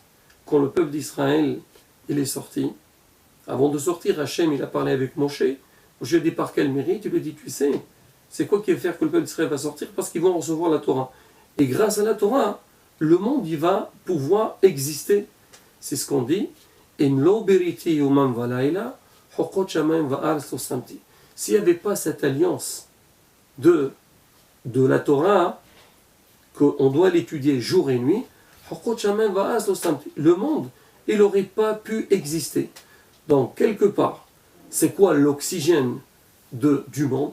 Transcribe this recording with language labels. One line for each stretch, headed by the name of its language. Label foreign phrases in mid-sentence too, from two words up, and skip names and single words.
French: Quand le peuple d'Israël, il est sorti, avant de sortir, Hachem, il a parlé avec Moshe. Moshe dit par quel mérite? Il lui dit, tu sais, c'est quoi qui va faire que le peuple d'Israël va sortir? Parce qu'ils vont recevoir la Torah. Et grâce à la Torah, le monde, il va pouvoir exister. C'est ce qu'on dit.
Hebrew: אם לא בריתי יומם ולילה,
French: s'il n'y avait pas cette alliance de la Torah, qu'on doit l'étudier jour et nuit, le monde, il n'aurait pas pu exister. Donc, quelque part, c'est quoi l'oxygène du monde?